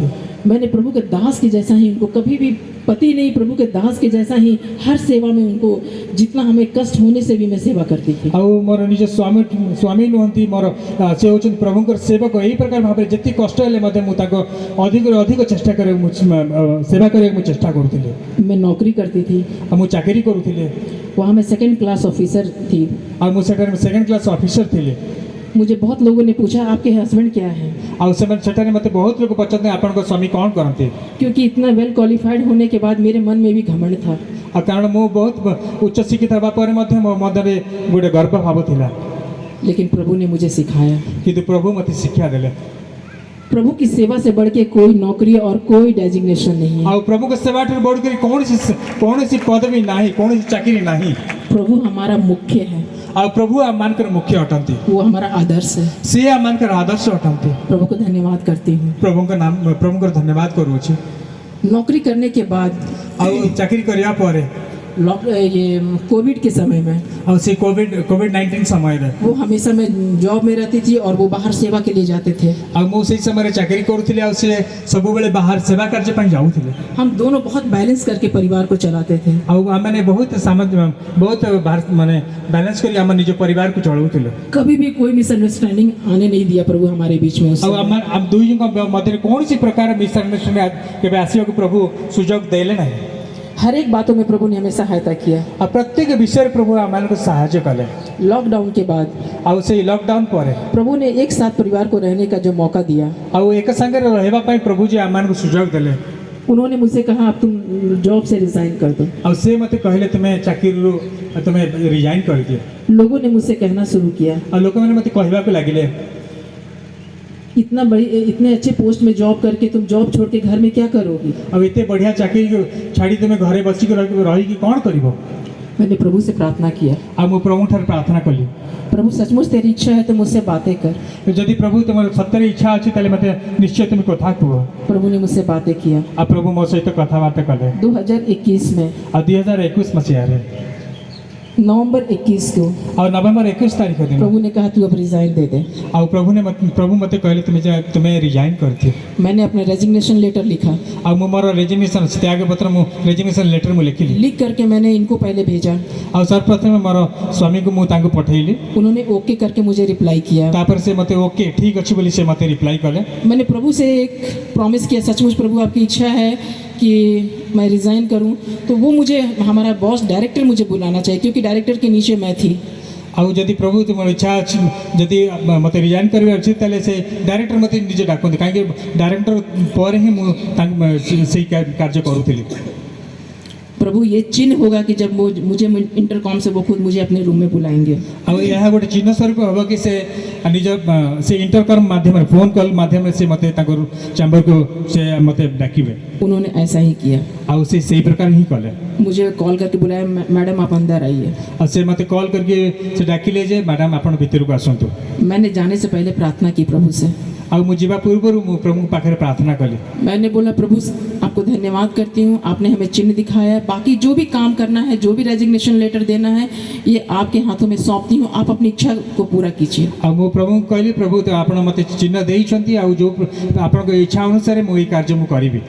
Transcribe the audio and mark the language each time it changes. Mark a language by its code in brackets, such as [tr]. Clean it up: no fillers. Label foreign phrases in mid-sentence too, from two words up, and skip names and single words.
[hi] मैंने प्रभु के दास के जैसा ही उनको कभी भी पति नहीं, प्रभु के दास के जैसा ही हर सेवा में उनको जितना हमें कष्ट होने से भी मैं सेवा करती थी। [or] ଆଉ ମୋର ନିଜ ସ୍ୱାମୀ ନୁହନ୍ତି, ମୋର ସେ ହେଉଛନ୍ତି ପ୍ରଭୁଙ୍କର ସେବକ। ଏହି ପ୍ରକାର ଭାବରେ ଯେତିକି କଷ୍ଟ ହେଲେ ମଧ୍ୟ ମୁଁ ତାଙ୍କ ଅଧିକରୁ ଅଧିକ ଚେଷ୍ଟା କରିବାକୁ ସେବା କରିବାକୁ ମୁଁ ଚେଷ୍ଟା କରୁଥିଲି। [hi] मैं नौकरी करती थी, [or] ଆଉ ମୁଁ ଚାକିରି କରୁଥିଲି। [hi] वहाँ मैं [en] second class officer [hi] थी। [or] ଆଉ ମୁଁ ସେଠାରେ [en] second class officer [or] ଥିଲି। [hi] मुझे बहुत लोगों ने पूछा आपके हस्बैंड क्या हैं, [or] ଆଉ ସେମାନେ ସେଠାରେ ମୋତେ ବହୁତ ଲୋକ ପଚାରନ୍ତି ଆପଣଙ୍କ ସ୍ୱାମୀ କ'ଣ କରନ୍ତି। [hi] क्योंकि इतना [en] well qualified [hi] होने के बाद मेरे मन में भी घमंड था। [or] ଆଉ କାରଣ ମୁଁ ବହୁତ ଉଚ୍ଚ ଶିକ୍ଷିତ ହେବା ପରେ ମଧ୍ୟ ମୋ ମଧ୍ୟରେ ଗୋଟେ ଗର୍ବ ଭାବ ଥିଲା। [hi] लेकिन प्रभु ने मुझे सिखाया। [or] କିନ୍ତୁ ପ୍ରଭୁ ମୋତେ ଶିକ୍ଷା ଦେଲେ। [hi] प्रभु की सेवा से बढ़ के कोई नौकरी और कोई डेजिग्नेशन नहीं है। [or] ଆଉ ପ୍ରଭୁଙ୍କ ସେବାଠାରୁ ବଢ଼ିକରି କୌଣସି ପଦବୀ ନାହିଁ, କୌଣସି ଚାକିରି ନାହିଁ। [hi] प्रभु हमारा मुख्य है, [or] ଆଉ ପ୍ରଭୁ ଆମମାନଙ୍କର ମୁଖ୍ୟ ଅଟନ୍ତି। [hi] वो हमारा आदर्श है। [or] ସେ ଆମମାନଙ୍କର ଆଦର୍ଶ ଅଟନ୍ତି। [hi] प्रभु को धन्यवाद करती हूँ। [or] ପ୍ରଭୁଙ୍କର ଧନ୍ୟବାଦ କରୁଅଛି। [hi] नौकरी करने के बाद [or] ଆଉ ଚାକିରି କରିବା ପରେ [hi] ये कोविड के समय में [or] ଆଉ ସେ କୋଭିଡ-19 ସମୟରେ [hi] वो हमेशा मैं जॉब में रहती थी और वो बाहर सेवा के लिए जाते थे। [or] ଆଉ ମୁଁ ସେଇ ସମୟରେ ଚାକିରି କରୁଥିଲି ଆଉ ସେ ସବୁବେଳେ ବାହାର ସେବା କାର୍ଯ୍ୟ ପାଇଁ ଯାଉଥିଲେ। [hi] हम दोनों बहुत बैलेंस करके परिवार को चलाते थे। [or] ଆଉ ଆମମାନେ ବହୁତ ବହୁତ ମାନେ ବାଲାନ୍ସ କରି ଆମ ନିଜ ପରିବାରକୁ ଚଳାଉଥିଲୁ। [hi] कभी भी कोई मिसअंडरस्टैंडिंग आने नहीं दिया प्रभु हमारे बीच में। उस [or] ଆଉ [hi] समय [or] ଆମ ଦୁଇଙ୍କ ମଧ୍ୟରେ କୌଣସି ପ୍ରକାର ମିସଅଣ୍ଡରଷ୍ଟାଣ୍ଡିଂ କେବେ ଆସିବାକୁ ପ୍ରଭୁ ସୁଯୋଗ ଦେଲେ ନାହିଁ। [hi] हर एक बातों में प्रभु ने हमें सहायता किया। [or] ଆଉ ପ୍ରତ୍ୟେକ ବିଷୟରେ ପ୍ରଭୁ ଆମମାନଙ୍କୁ ସାହାଯ୍ୟ କଲେ। [hi] लॉकडाउन के बाद [or] ଆଉ ସେଇ ଲକଡାଉନ ପରେ [hi] प्रभु ने एक साथ परिवार को रहने का जो मौका दिया, [or] ଆଉ ଏକ ସାଙ୍ଗରେ ରହିବା ପାଇଁ ପ୍ରଭୁ ଯେ ଆମମାନଙ୍କୁ ସୁଯୋଗ ଦେଲେ। [hi] उन्होंने मुझसे कहा अब तुम जॉब से रिजाइन कर दो। [or] ଆଉ ସେ ମୋତେ କହିଲେ ତୁମେ ଚାକିରିରୁ ତୁମେ ରିଜାଇନ୍ କରିଦିଅ। [hi] लोगों ने मुझसे कहना शुरू किया [or] ଆଉ ଲୋକମାନେ ମୋତେ କହିବାକୁ ଲାଗିଲେ [hi] इतने अच्छे पोस्ट में जॉब करके तुम जॉब छोड़ के घर में क्या करोगी। [or] ଆଉ ଏତେ ବଢ଼ିଆ ଚାକିରି ଛାଡ଼ି ତୁମେ ଘରେ ବସିକି ରହିକି କ'ଣ କରିବ। [hi] मैंने प्रभु से प्रार्थना किया, [or] ଆଉ ମୁଁ ପ୍ରଭୁଠାରୁ ପ୍ରାର୍ଥନା କଲି, [hi] प्रभु सचमुच तेरी इच्छा है तो मुझसे बातें कर। [or] ଯଦି ପ୍ରଭୁ ତୁମର ସତରେ ଇଚ୍ଛା ଅଛି ତାହେଲେ ମୋତେ ନିଶ୍ଚୟ ତୁମେ କଥା କୁହ। [hi] प्रभु ने मुझसे बातें किया। [or] ଆଉ ପ୍ରଭୁ ମୋ ସହିତ କଥାବାର୍ତ୍ତା କଲେ। [hi] 2021 में [or] ଆଉ 2021 ମସିହାରେ [hi] नवंबर 21 को [or] ଆଉ ନଭେମ୍ବର 21 ତାରିଖ ଦିନ [hi] प्रभु ने कहा तू अब रिजाइन दे दे। [or] ଆଉ ପ୍ରଭୁ ମୋତେ କହିଲେ ତୁମେ ରିଜାଇନ୍ କରିଦିଅ। [hi] मैंने अपना [en] resignation letter [hi] लिखा। [or] ଆଉ ମୁଁ ମୋର ରେଜିଗ୍ନେସନ୍ ତ୍ୟାଗପତ୍ର [en] resignation letter [or] ମୁଁ ଲେଖିଲି। [hi] लिख करके मैंने इनको पहले भेजा। [or] ଆଉ ସର୍ବପ୍ରଥମେ ମୋର ସ୍ୱାମୀକୁ ମୁଁ ତାଙ୍କୁ ପଠେଇଲି। [hi] उन्होंने ओके करके मुझे रिप्लाई किया। [or] ତାପରେ ସେ ମୋତେ ଓକେ ଠିକ୍ ଅଛି ବୋଲି ସେ ମୋତେ ରିପ୍ଲାଏ କଲେ। [hi] मैंने प्रभु से एक प्रॉमिस किया, सचमुच प्रभु आपकी इच्छा है कि मैं रिज़ाइन करूं तो वो मुझे हमारा [en] boss director [hi] मुझे बुलाना चाहिए, क्योंकि डायरेक्टर के नीचे मैं थी। [or] ଆଉ ଯଦି ପ୍ରଭୁ ତୁମର ଇଚ୍ଛା ଅଛି ଯଦି ମୋତେ ରିଜାଇନ୍ କରିବାର ଅଛି ତାହେଲେ ସେ ଡାଇରେକ୍ଟର ମୋତେ ନିଜେ ଡାକନ୍ତି, କାହିଁକି ଡାଇରେକ୍ଟର ପରେ ହିଁ ମୁଁ ସେଇ କାର୍ଯ୍ୟ କରୁଥିଲି। [hi] प्रभु ये चिन्ह होगा कि जब वो मुझे इंटरकॉम से वो खुद मुझे अपने रूम में बुलाएंगे। [or] ଆଉ ଏହା ଗୋଟେ ଚିହ୍ନ ସ୍ୱରୂପ ହେବ କି ସେ ନିଜ ସେ ଇଣ୍ଟରକମ୍ ମାଧ୍ୟମରେ [en] phone call [or] ମାଧ୍ୟମରେ ସେ ମୋତେ ତାଙ୍କ ଚାମ୍ବରକୁ ସେ ମୋତେ ଡାକିବେ। [hi] उन्होंने ऐसा ही किया। [or] ଆଉ ସେ ସେଇ ପ୍ରକାର ହିଁ କଲେ। [hi] मुझे कॉल करके बुलाया, मैडम आप अंदर आइए। [or] ଆଉ ସେ ମୋତେ କଲ୍ କରିକି ସେ ଡାକିଲେ ଯେ ମ୍ୟାଡ଼ାମ୍ ଆପଣ ଭିତରକୁ ଆସନ୍ତୁ। [hi] मैंने जाने से पहले प्रार्थना की प्रभु से। [or] ଆଉ ମୁଁ ଯିବା ପୂର୍ବରୁ ମୁଁ ପ୍ରଭୁଙ୍କ ପାଖରେ ପ୍ରାର୍ଥନା କଲି। [hi] मैंने बोला प्रभु आपको धन्यवाद करती हूँ, आपने हमें चिन्ह दिखाया है, बाकी जो भी काम करना है, जो भी [en] resignation letter [hi] देना है, ये आपके हाथों में सौंपती हूँ, आप अपनी इच्छा को पूरा कीजिए। [or] ଆଉ ମୁଁ ପ୍ରଭୁଙ୍କୁ କହିଲି ପ୍ରଭୁ ତ ଆପଣ ମୋତେ ଚିହ୍ନ ଦେଇଛନ୍ତି ଆଉ ଯେଉଁ ଆପଣଙ୍କ ଇଚ୍ଛା ଅନୁସାରେ ମୁଁ ଏଇ କାର୍ଯ୍ୟ ମୁଁ କରିବି।